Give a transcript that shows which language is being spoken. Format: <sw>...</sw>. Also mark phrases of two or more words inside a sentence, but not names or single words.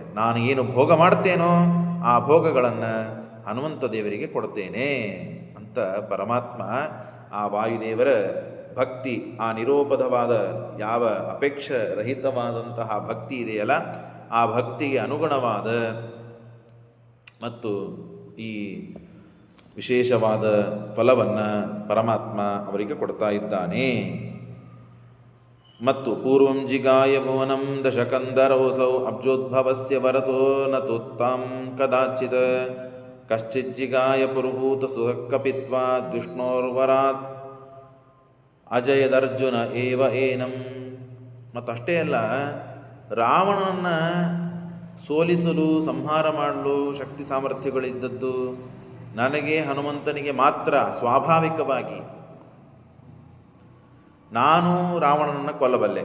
<kn>ನಾನು ಏನು ಭೋಗ ಮಾಡ್ತೇನೋ ಆ ಭೋಗಗಳನ್ನು ಹನುಮಂತ ದೇವರಿಗೆ ಕೊಡ್ತೇನೆ ಅಂತ ಪರಮಾತ್ಮ ಆ ವಾಯುದೇವರ ಭಕ್ತಿ, ಆ ನಿರೋಪಧವಾದ ಯಾವ ಅಪೇಕ್ಷ ರಹಿತವಾದಂತಹ ಭಕ್ತಿ ಇದೆಯಲ್ಲ, ಆ ಭಕ್ತಿಗೆ ಅನುಗುಣವಾದ ಮತ್ತು ಈ ವಿಶೇಷವಾದ ಫಲವನ್ನು ಪರಮಾತ್ಮ ಅವರಿಗೆ ಕೊಡ್ತಾ ಇದ್ದಾನೆ.</kn> <sa>ಮತ್ತು ಪೂರ್ವಂ ಜಿಗಾಯ ಭುವನಂ ದಶಕಂದರೌಸೌ ಅಬ್ಜೋದ್ಭವಸ್ಯ ವರತೋ ನತೋತ್ತಾಂ ಕದಾಚಿತ್ ಕಶ್ಚಿಜ್ಜಿಗಾಯ ಪುರುಹೂತ ಸುಖಕಪಿತ್ವಾ ವಿಷ್ಣೋರ್ವರಾತ್ ಅಜಯದರ್ಜುನ ಏವ ಏನಂ.</sa> <kn>ಮತ್ತಷ್ಟೇ ಅಲ್ಲ, ರಾವಣನನ್ನು ಸೋಲಿಸಲು, ಸಂಹಾರ ಮಾಡಲು ಶಕ್ತಿ ಸಾಮರ್ಥ್ಯಗಳಿದ್ದದ್ದು ನನಗೆ, ಹನುಮಂತನಿಗೆ ಮಾತ್ರ. ಸ್ವಾಭಾವಿಕವಾಗಿ ನಾನು ರಾವಣನನ್ನು ಕೊಲ್ಲಬಲ್ಲೆ.</kn>